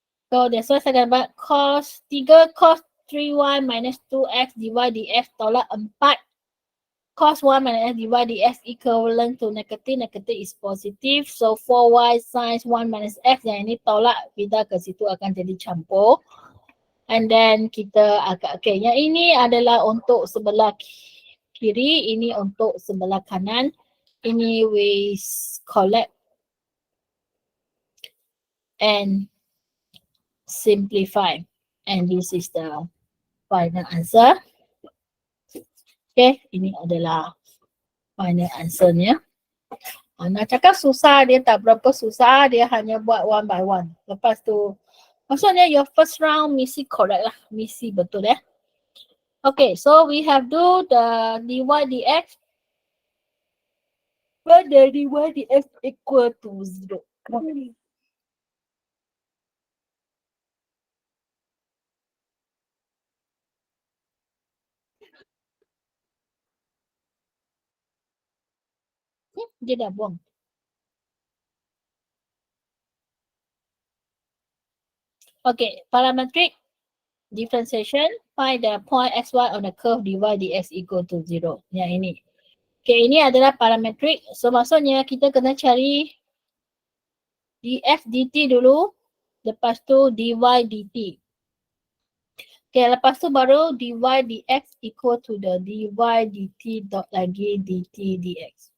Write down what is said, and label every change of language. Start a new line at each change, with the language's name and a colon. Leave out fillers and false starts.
English: So that's why
Malay: saya dapat
English: cos 3 cos 3y minus 2x dy dx tolak 4 cos 1 minus x dy dx equivalent to negative. Negative is positive.
Malay: So 4y sin 1 minus x yang ini tolak pindah ke situ akan jadi campur.
English: And then
Malay: kita agak, okay, yang ini adalah untuk sebelah kiri, ini untuk sebelah kanan.
English: Ini we collect and simplify. And this is the final answer.
Malay: Okay, ini adalah final answernya. Nak cakap susah, dia tak berapa susah, dia hanya buat
English: one by one.
Malay: Lepas tu, maksudnya
English: your first round mesti correct lah,
Malay: mesti betul
English: Okay, so we have do the dy dx. When the dy dx equal to 0.
Malay: Dia dah buang.
English: Okay, parametric differentiation, find the point xy on the curve dy dx equal to 0.
Malay: Yang ini. Okay, ini adalah parametric. So, maksudnya kita kena cari df dt dulu. Lepas tu dy dt.
English: Okay,
Malay: lepas tu baru
English: dy dx equal to the dy dt dot lagi dt dx.